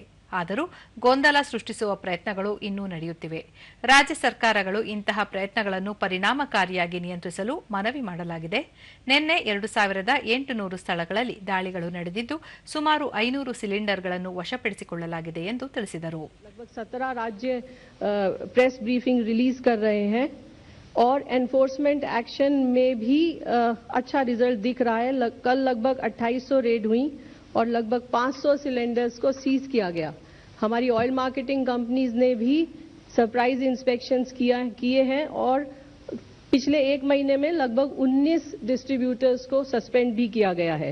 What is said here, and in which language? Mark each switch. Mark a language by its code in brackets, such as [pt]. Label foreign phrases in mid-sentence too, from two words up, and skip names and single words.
[kn] ಆದರೂ ಗೊಂದಲ ಸೃಷ್ಟಿಸುವ ಪ್ರಯತ್ನಗಳು ಇನ್ನೂ ನಡೆಯುತ್ತಿವೆ. ರಾಜ್ಯ ಸರ್ಕಾರಗಳು ಇಂತಹ ಪ್ರಯತ್ನಗಳನ್ನು ಪರಿಣಾಮಕಾರಿಯಾಗಿ ನಿಯಂತ್ರಿಸಲು ಮನವಿ ಮಾಡಲಾಗಿದೆ. ನಿನ್ನೆ 2800 ಸ್ಥಳಗಳಲ್ಲಿ ದಾಳಿಗಳು ನಡೆದಿದ್ದು ಸುಮಾರು 500 ಸಿಲಿಂಡರ್ಗಳನ್ನು ವಶಪಡಿಸಿಕೊಳ್ಳಲಾಗಿದೆ ಎಂದು ತಿಳಿಸಿದರು. [hi] लगभग 17 राज्य [en] press briefing release [hi] कर रहे हैं और [en] enforcement action [hi] में भी अच्छा रिजल्ट दिख रहा है. कल लगभग 2800 रेड हुई और लगभग 500 सिलेंडर्स को सीज किया गया. हमारी [en] oil marketing companies [hi] ने भी [en] surprise inspections [hi] किए हैं और पिछले 1 महीने में लगभग 19 डिस्ट्रीब्यूटर्स को सस्पेंड भी किया गया है.